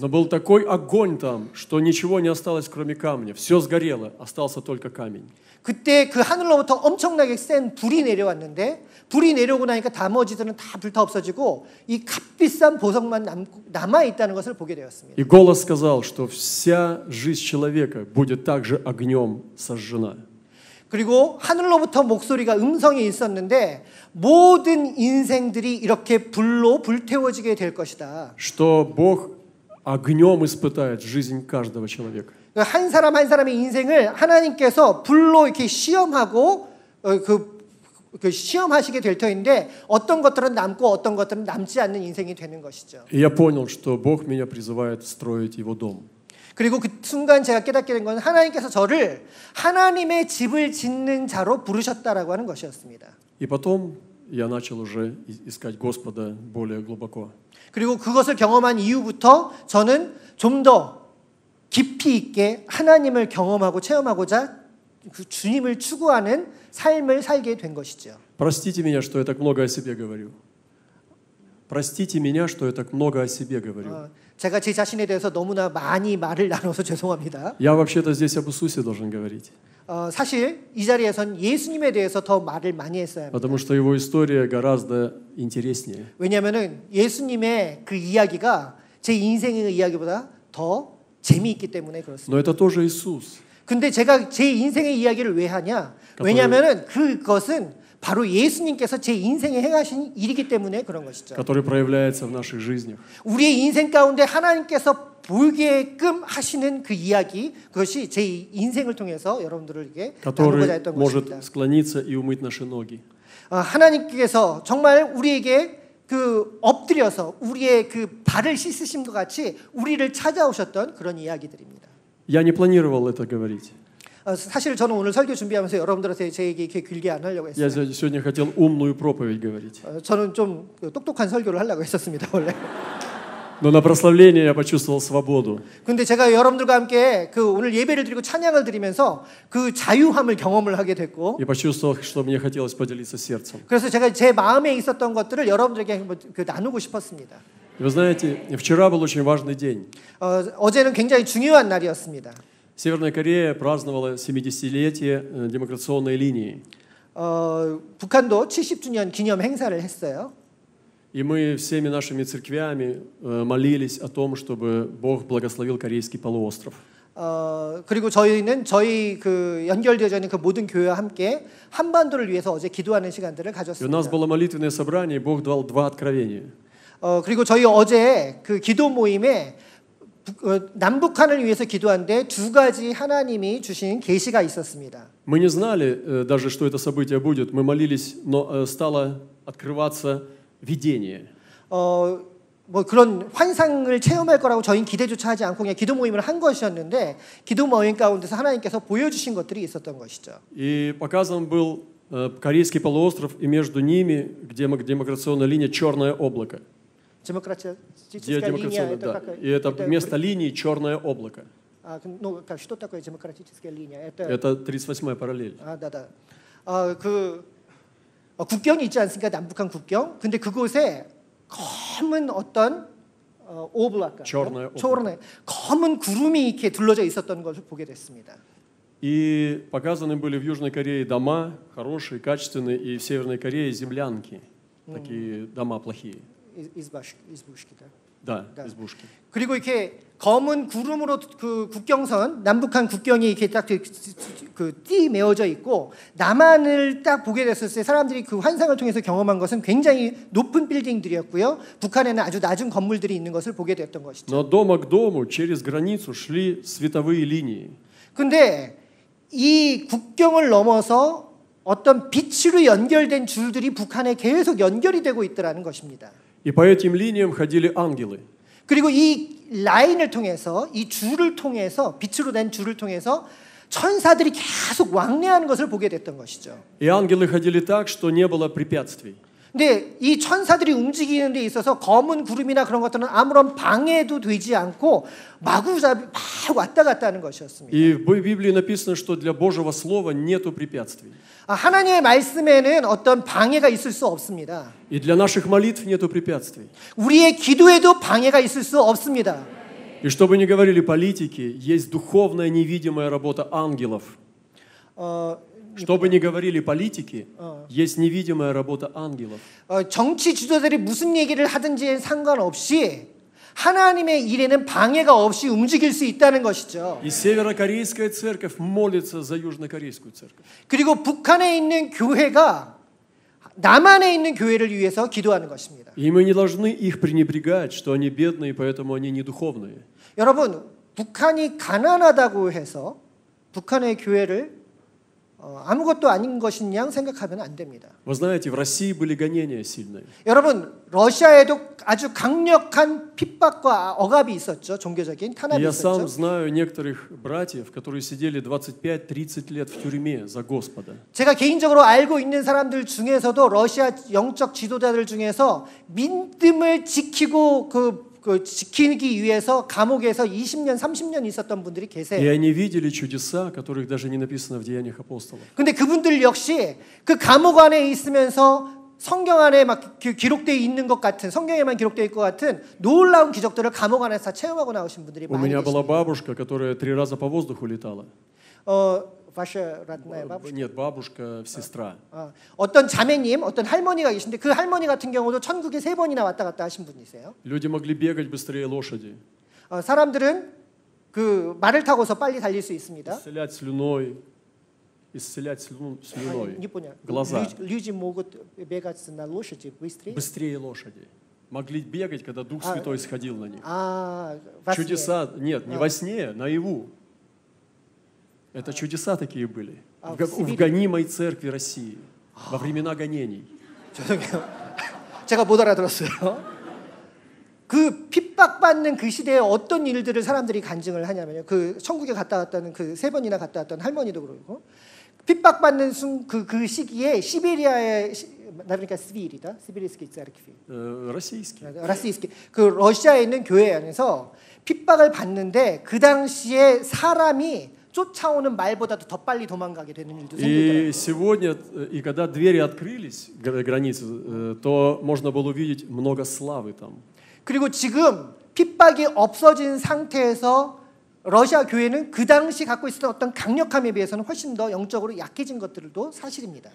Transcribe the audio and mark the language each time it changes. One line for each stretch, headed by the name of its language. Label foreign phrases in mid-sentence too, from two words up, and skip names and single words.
Russian: Но был такой огонь там, что ничего не осталось, кроме камня. Все сгорело, остался только камень.
Korean: 그때 그 하늘로부터 엄청나게 센 불이 내려왔는데 불이 내려오고 나니까 나머지들은 다 불타 없어지고 이 값비싼 보석만 남아 있다는 것을 보게 되었습니다.
Russian: И голос сказал, что вся жизнь человека будет также огнем сожжена.
Korean: 그리고 하늘로부터 목소리가 음성이 있었는데 모든 인생들이 이렇게 불로 불태워지게 될 것이다.
Russian: Что Бог огнем испытает жизнь каждого человека.
Korean: 한 사람 한 사람의 인생을 하나님께서 불로 이렇게 시험하고 그 시험하시게 될 터인데 어떤 것들은 남고 어떤 것들은 남지 않는 인생이 되는 것이죠.
Russian: И я понял, что Бог меня призывает строить Его дом.
Korean: 그리고 그 순간 제가 깨닫게 된 건 하나님께서 저를 하나님의 집을 짓는 자로 부르셨다라고 하는 것이었습니다.
Russian: И потом я начал уже искать Господа более глубоко.
Korean: 그리고 그것을 경험한 이후부터 저는 좀 더 깊이 있게 하나님을 경험하고 체험하고자 그 주님을 추구하는 삶을 살게 된 것이죠.
Russian: Простите меня, что я так много о себе говорю. Простите меня, что я так много о себе говорю.
Korean: 제가 제 자신에 대해서 너무나 많이 말을 나눠서 죄송합니다.
Russian: Я вообще-то здесь об Иисусе должен говорить.
Korean: 사실 이 자리에선 예수님에 대해서 더 말을 많이 했어야 합니다.
Russian: Потому что его история гораздо интереснее.
Korean: 왜냐하면은 예수님의 그 이야기가 제 인생의 이야기보다 더 재미있기 때문에 그렇습니다.
Russian: Но это тоже Иисус.
Korean: 근데 제가 제 인생의 이야기를 왜 하냐? 왜냐하면은 그것은 바로 예수님께서 제 인생에 행하신 일이기 때문에 그런 것이죠.
Russian: который проявляется в наших жизнях.
Korean: 우리의 인생 가운데 하나님께서 보게끔 하시는 그 이야기, 그것이 제 인생을 통해서 여러분들에게 나누고자 했던 것입니다.
Russian: может склониться и умыть наши ноги.
Korean: 하나님께서 정말 우리에게 그 엎드려서 우리의 그 발을 씻으심과 같이 우리를 찾아오셨던 그런 이야기들입니다.
Russian: Я не планировал это говорить.
Korean: 사실 저는 오늘 설교 준비하면서 여러분들한테 제 얘기 이렇게 길게 안 하려고 했어요.
Russian: Я сегодня хотел умную проповедь говорить.
Korean: 저는 좀 똑똑한 설교를 하려고 했었습니다 원래.
Russian: Но на прославление я почувствовал свободу.
Korean: 근데 제가 여러분들과 함께 그 오늘 예배를 드리고 찬양을 드리면서 그 자유함을 경험을 하게 됐고.
Russian: И почувствовал, что мне хотелось поделиться сердцем.
Korean: 그래서 제가 제 마음에 있었던 것들을 여러분들에게 나누고 싶었습니다.
Russian: Вы знаете, вчера был очень важный день.
Korean: 어제는 굉장히 중요한 날이었습니다.
Russian: Северная Корея праздновала 70-летие демаркационной линии.
Korean: 북한도 70주년 기념 행사를 했어요.
Russian: И мы всеми нашими церквями молились о том, чтобы Бог благословил Корейский полуостров.
Korean: 그리고 저희는 저희 그 연결되어 있는 그 모든 교회와 함께 한반도를 위해서 어제 기도하는 시간들을 가졌습니다.
Russian: И у нас было молитвенное собрание, и Бог дал 2 откровения.
Korean: 그리고 저희 어제 그 기도 모임에 남북한을 위해서 기도하는데 2가지 하나님이 주신 계시가 있었습니다.
Russian: Мы не знали даже, что это событие будет. Мы молились, но стало открываться видение.
Korean: 뭐 그런 환상을 체험할 거라고 저희는 기대조차 하지 않고 그냥 기도 모임을 한 것이었는데 기도 모임 가운데서 하나님께서 보여주신 것들이 있었던 것이죠.
Russian: И показан был Корейский полуостров, и между ними, где демаркационная линия, черное облако. Демократическая линия, да. И это вместо линии черное облако. Ну, что такое демократическая линия? Это 38-я параллель. да.
Korean: 그 국경이 있지 않습니까? 남북한 국경. 근데 그곳에 검은 어떤 오블라카,
Russian: черное
Korean: 검은 구름이 이렇게 둘러져 있었던 것을 보게 됐습니다.
Russian: И показаны были в Южной Корее дома хорошие, качественные, и в Северной Корее землянки, такие дома плохие. избушки, да, избушки.
Korean: 그리고 이렇게 검은 구름으로 그 국경선, 남북한 국경이 이렇게 딱 띠 메어져 있고 남한을 딱 보게 됐을 때 사람들이 그 환상을 통해서 경험한 것은 굉장히 높은 빌딩들이었고요. 북한에는 아주 낮은 건물들이 있는 것을 보게 됐던 것이죠.
Russian: Но дома к дому через границу шли световые линии.
Korean: 근데 이 국경을 넘어서 어떤 빛으로 연결된 줄들이 북한에 계속 연결이 되고 있더라는 것입니다.
Russian: И по этим линиям ходили ангелы.
Korean: 그리고 이 라인을 통해서 이 줄을 통해서 빛으로 된 줄을 통해서 천사들이 계속 왕래하는 것을 보게 됐던 것이죠.
Russian: И ангелы ходили так, что не было препятствий.
Korean: 근데 이 천사들이 움직이는 데 있어서 검은 구름이나 그런 것들은 아무런 방해도 되지 않고 마구잡이 막 왔다 갔다 하는 것이었습니다.
Russian: И в Библии написано, что для Божьего слова нету препятствий.
Korean: 하나님의 말씀에는 어떤 방해가 있을 수 없습니다.
Russian: И для наших молитв нету препятствий.
Korean: 우리의 기도에도 방해가 있을 수 없습니다.
Russian: И что бы ни говорили политики, есть духовная невидимая работа ангелов. Что бы ни говорили политики, есть невидимая работа ангелов.
Korean: 정치 지도자들이 무슨 얘기를 하든지 상관없이 하나님의 일에는 방해가 없이 움직일 수 있다는 것이죠.
Russian: И северокорейская церковь молится за южнокорейскую церковь.
Korean: 그리고 북한에 있는 교회가 남한에 있는 교회를 위해서 기도하는 것입니다.
Russian: И мы не должны их пренебрегать, что они бедные, поэтому они не духовные.
Korean: 여러분, 북한이 가난하다고 해서 북한의 교회를 아무것도 아닌 것인 양 생각하면 안 됩니다.
Russian: Вы знаете, в России были гонения сильные.
Korean: 여러분, 러시아에도 아주 강력한 핍박과 억압이 있었죠. 종교적인 탄압이
Russian: Я
Korean: 있었죠.
Russian: сам знаю некоторых братьев, которые сидели 25-30 лет в тюрьме за Господа.
Korean: 제가 개인적으로 알고 있는 사람들 중에서도 러시아 영적 지도자들 중에서 믿음을 지키고 지키기 위해서 감옥에서 20년, 30년 있었던 분들이 계세요.
Russian: И они видели чудеса, о которых даже не написано в Деяниях апостолов.
Korean: 근데 그분들 역시 그 감옥 안에 있으면서 성경 안에 막 기록되어 있는 것 같은, 성경에만 기록되어 있을 것 같은 놀라운 기적들을 감옥 안에서 다 체험하고 나오신 분들이
Russian: У
Korean: 많이
Russian: меня была
Korean: 계십니다.
Russian: бабушка, которая 3 раза по воздуху летала. ваша родная бабушка? Нет, бабушка, сестра.
Korean: 어떤 자매님, 어떤 할머니가 계신데 그 할머니 같은 경우도 천국에 3번이나 왔다 갔다 하신 분이세요.
Russian: Люди могли бегать быстрее лошади.
Korean: 사람들은 그 말을 타고서 빨리 달릴 수 있습니다.
Russian: Исцелять слюной Не понял. глаза. Люди могут бегать на лошади быстрее? Быстрее лошади. Могли бегать, когда Дух Святой сходил на них. во сне. Чудеса, нет, не во сне, наяву. Это чудеса такие были. В гонимой церкви России. Во времена гонений.
Korean: 제가 못 알아들었어요. 그 핍박받는 그 시대에 어떤 일들을 사람들이 간증을 하냐면요. 그 천국에 갔다 왔다는 그 3번이나 갔다 왔던 할머니도 그러고 핍박받는 그 시기에 시베리아에 나그러니까 스비리다.
Russian: 시베리스키 церкви. российский.
Korean: 그 러시아에 있는 교회 안에서 핍박을 받는데 그 당시에 사람이 쫓아오는 말보다도 더 빨리 도망가게 되는 일도 생기더라고요.
Russian: И сегодня, и когда двери открылись, границы, то можно было увидеть много славы там.
Korean: 그리고 지금 핍박이 없어진 상태에서 러시아 교회는 그 당시 갖고 있었던 어떤 강력함에 비해서는 훨씬 더 영적으로 약해진 것들도 사실입니다.